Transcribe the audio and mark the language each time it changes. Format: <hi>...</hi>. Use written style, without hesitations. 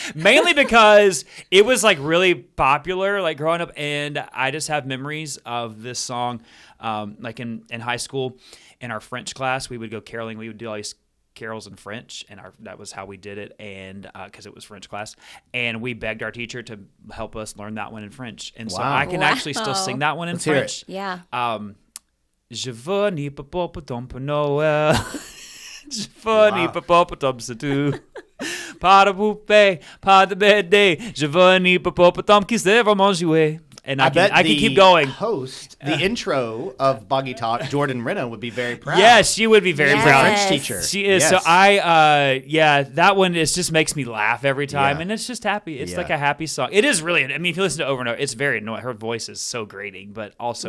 <en>Mainly because it was like really popular, like growing up, and I just have memories of this song. Like in high school, in our French class, we would go caroling. We would do all these carols in French, and that was how we did it, and because it was French class, and we begged our teacher to help us learn that one in French, and so Wow. I can actually still sing that one in Let's hear French. Yeah.</en> <fr>Je veux ni hippopotame pour Noël. Je veux ni hippopotame c'est tout. Pas de poupée, pas de BD. Je veux ni hippopotame qui sait vraiment jouer.</fr> <en>And I can keep going. Host, the intro of Boggy Talk, Jordan Renna, would be very proud. Yes, she would be very Yes. proud. French teacher. She is. Yes. So that one just makes me laugh every time, Yeah. and it's just happy. It's Yeah. like a happy song. It is really. I mean, if you listen to it over and over, it's very annoying. Her voice is so grating, but also</en>